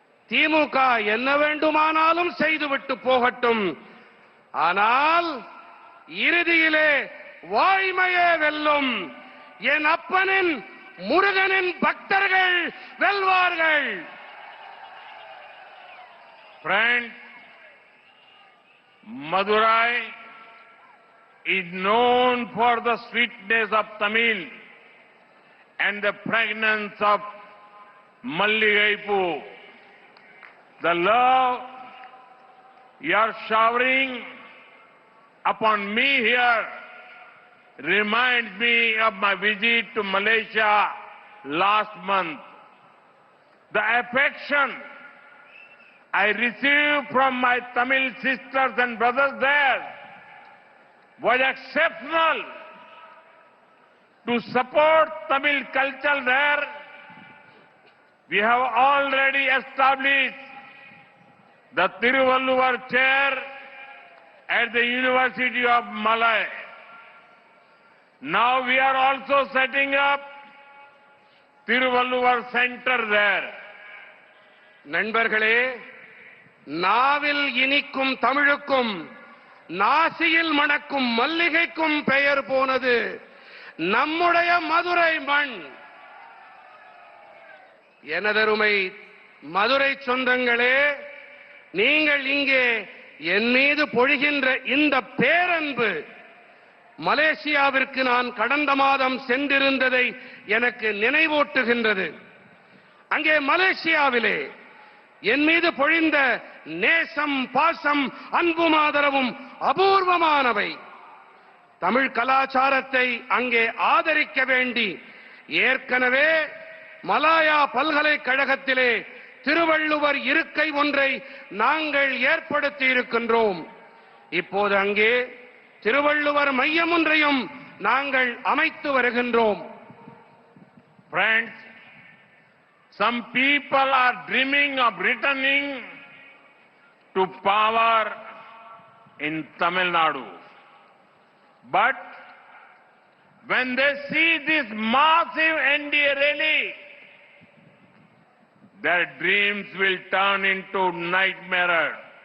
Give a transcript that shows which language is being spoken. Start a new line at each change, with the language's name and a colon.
Tamil: திமுக என்ன வேண்டுமானாலும் செய்துவிட்டு போகட்டும், ஆனால் இறுதியிலே வாய்மையே வெல்லும். என் அப்பனின் முருகனின் பக்தர்கள் வெல்வார்கள்.
English: Friends, Madurai is known for the sweetness of Tamil and the fragrance of Malligaipu. The love you are showering upon me here reminds me of my visit to Malaysia last month. The affection I received from my Tamil sisters and brothers there was exceptional. To support Tamil culture there, we have already established the Tiruvalluvar chair at the University of Malay. Now we are also setting up Tiruvalluvar Center there.
Tamil: நண்பர்களே, நாவில் இனிக்கும் தமிழுக்கும் நாசியில் மணக்கும் மல்லிகைக்கும் பெயர் போனது நம்முடைய மதுரை மண். எனதருமை மதுரை சொந்தங்களே, நீங்கள் இங்கே என் மீது பொழிகின்ற இந்த பேரன்பு மலேசியாவிற்கு நான் கடந்த மாதம் சென்றிருந்ததை எனக்கு நினைவூட்டுகின்றது. அங்கே மலேசியாவிலே என் மீது பொழிந்த நேசம், பாசம், அன்பும் ஆதரவும் அபூர்வமானவை. தமிழ் கலாச்சாரத்தை அங்கே ஆதரிக்க வேண்டி ஏற்கனவே மலாயா பல்கலைக்கழகத்திலே திருவள்ளுவர் இருக்கை ஒன்றை நாங்கள் ஏற்படுத்தி இருக்கின்றோம். இப்போது அங்கே திருவள்ளுவர் மையம் ஒன்றையும் நாங்கள் அமைத்து வருகின்றோம்.
English: Friends, some people are dreaming of returning to power in Tamil Nadu. But when they see this massive NDA rally, their dreams will turn into nightmares.